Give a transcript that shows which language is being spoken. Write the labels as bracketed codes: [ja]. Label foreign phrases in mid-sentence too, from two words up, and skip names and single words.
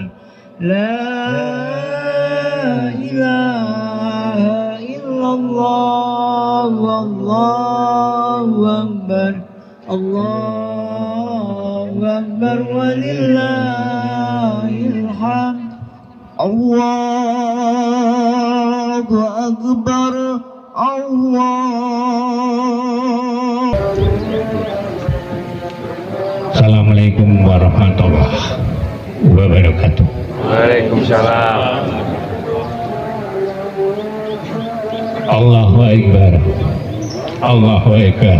[ar] لا إله إلا الله الله أكبر الله أكبر ولله الحمد. الله أكبر الله. السلام عليكم ورحمة الله وبركاته. Waalaikumsalam. الله أكبر الله أكبر.